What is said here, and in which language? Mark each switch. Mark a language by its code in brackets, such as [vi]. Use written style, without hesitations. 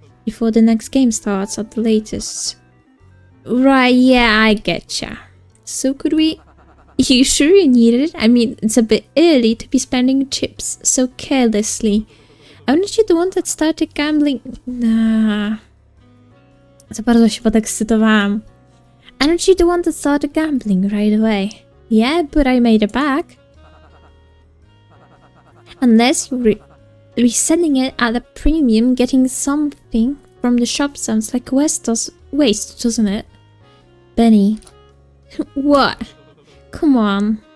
[en] Before the next game starts at the latest. Right, yeah, I getcha. So could we... You sure you need it? I mean, it's a bit early to be spending chips so carelessly. Aren't you the one that started gambling? Nah. [pl] Za bardzo się podekscytowałam. [en] Aren't you the one that started gambling right away? Yeah, but I made it back. Unless you're reselling it at a premium, getting something from the shop sounds like waste, doesn't it? Benny. What? Come on.